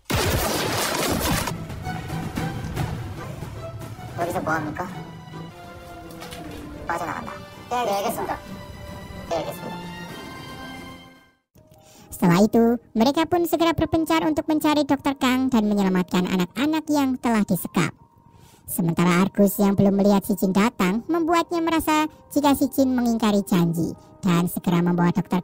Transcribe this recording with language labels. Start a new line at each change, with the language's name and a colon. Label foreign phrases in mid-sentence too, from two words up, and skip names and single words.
Korean: 여기서 뭐 합니까? 빠져나간다. 네, 알겠습니다. 네, 알겠습니다.
Indonesian: Setelah itu, mereka pun segera berpencar untuk mencari Dr. Kang dan menyelamatkan anak-anak yang telah disekap. Sementara Argus yang belum melihat Si Jin datang membuatnya merasa jika Si Jin mengingkari janji dan segera membawa Dr.